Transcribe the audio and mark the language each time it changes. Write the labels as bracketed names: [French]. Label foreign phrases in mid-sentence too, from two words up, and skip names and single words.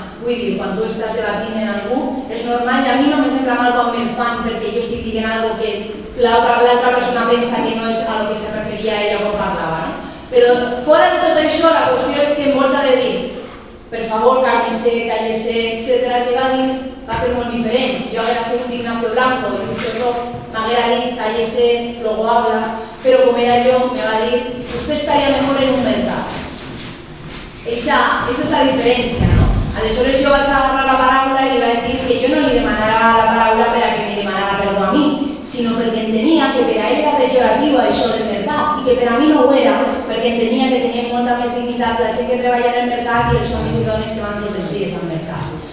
[Catalan] Vull dir, quan tu estàs debatint en algú, és normal i a mi no me sembla mal quan me'n fan perquè jo estic dient algo que l'altra persona pensa que no és a lo que se referia ella quan parlava. Però fora de tot això, la qüestió és que envolta de dir per favor, cállese, etc. que va dir va ser molt diferent. Si jo haguera sigut Ignacio Blanco i Luis Ferró, m'haguera dit [Spanish] cállese, luego habla, [Catalan] però com era jo, me va dir [Spanish] usted estaría mejor en un mercat. [Catalan] Esa és la diferència, no? Aleshores jo vaig agarrar la paraula i li vaig dir que jo no li demanara la paraula per a que me demanara perdó a mi, sinó perquè entenia que per a ell era pejoratiu això del mercat i que per a mi no ho era, perquè entenia que tenia molta més dignitat la gent que treballa en el mercat i els homes i dones que van tots els dies al mercat.